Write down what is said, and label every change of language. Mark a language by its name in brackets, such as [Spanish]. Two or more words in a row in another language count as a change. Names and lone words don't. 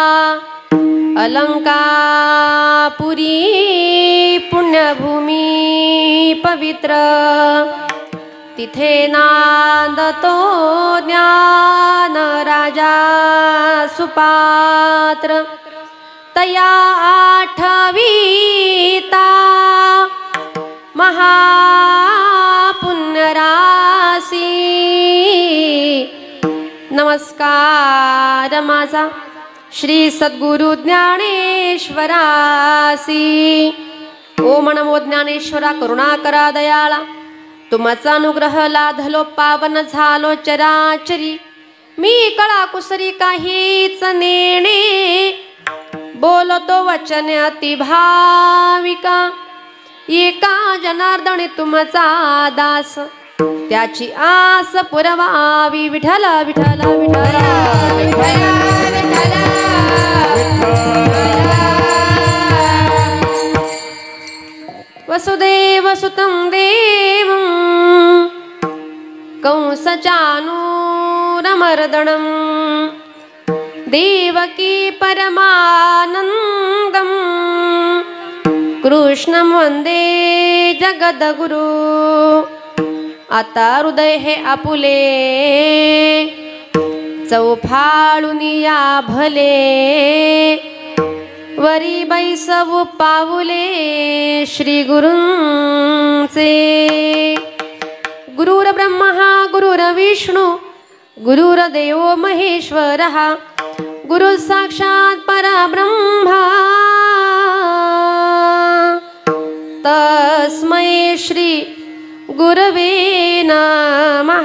[Marathi] अलंकापुरी पुण्यभूमी पवित्र, तिथे नांदतो ज्ञान राजा सुपात्र, तया आठवीता महापुण्यराशी नमस्कार माझा श्री सद्गुरु ज्ञानेश्वरासी. ओम नमो ज्ञानेश्वरा करुणाकरा दयाळा, तुमचा अनुग्रह लाधलो पावन झालो चराचरी. मी कळा कुसरी काहीच नेणे, बोलतो वचन अति भाविका. एका जनार्दनी तुमचा दास, त्याची आस पुरवावी. [Sanskrit] विठ्ठल विठ्ठल विठ्ठल वसुदेव सुतं देवं कंसचानूरमर्दनं देवकी परमानन्दं कृष्णं वन्दे जगद्गुरु. [Marathi] आता हृदय हे आपुले चौफाळुनिया भले, वरी बैसवू पाऊले श्री गुरूंचे. [Sanskrit] गुरुर ब्रह्मा गुरुर्विष्णू गुरुर्देव महेश्वरः, गुरु साक्षात् परब्रह्मा तस्मै श्री गुरवे नमः.